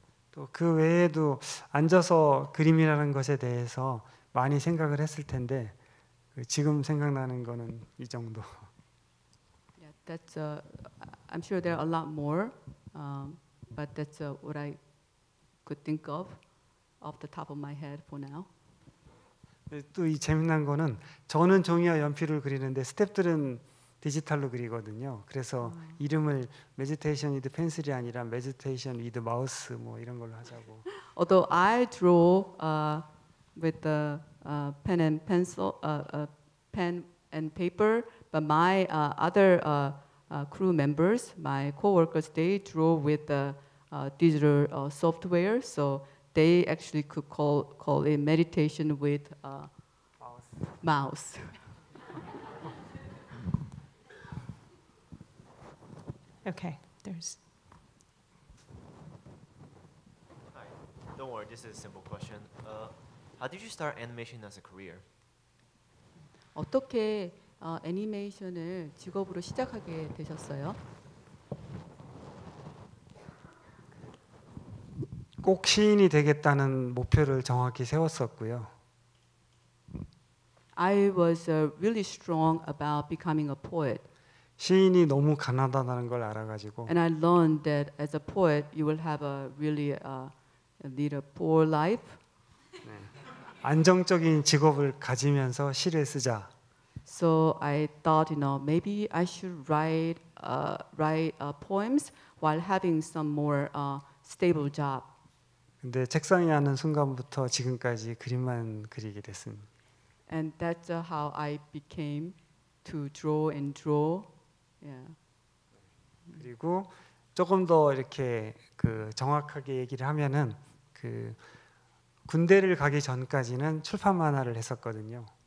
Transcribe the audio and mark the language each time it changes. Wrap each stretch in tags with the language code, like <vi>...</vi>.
<ko>또 그 외에도 앉아서 그림이라는 것에 대해서 많이 생각을 했을 텐데 지금 생각나는 거는 이 정도.</ko> <en>Yeah, that's. I'm sure there are a lot more, but that's what I could think of off the top of my head for now.</en> <ko>또 이 재미난 거는 저는 종이와 연필을 그리는데 스태프들은 디지털로 그리거든요. 그래서 이름을</ko> <en>메디테이션 위드 펜슬이</en> <ko>아니라</ko> <en>메디테이션 위드 마우스</en> <ko>뭐 이런 걸로 하자고.</ko> <en>Although I draw with the pen and pencil, pen and paper, but my other crew members, my co-workers, they draw with the digital software. So they actually could call it meditation with mouse. Okay, there's. Hi, don't worry, this is a simple question. How did you start animation as a career?</en> <ko>어떻게 애니메이션을 직업으로 시작하게 되셨어요? 꼭 시인이 되겠다는 목표를 정확히 세웠었고요.</ko> <en>I was really strong about becoming a poet.</en> <ko>시인이 너무 가난하다는 걸 알아가지고</ko> <en>And I learned that as a poet, you will have a really lead a poor life.</en> <ko>안정적인 직업을 가지면서 시를 쓰자.</ko> <en>So I thought, maybe I should write poems while having some more stable job.</en> <ko>근데 책상에 앉는 순간부터 지금까지 그림만 그리게 됐습니다.</ko> <en>And that's how I became to draw and draw. Yeah.</en> <ko>그리고 조금 더 이렇게 그 정확하게 얘기를 하면은 그 군대를 가기 전까지는 출판 만화를 했었거든요.</ko>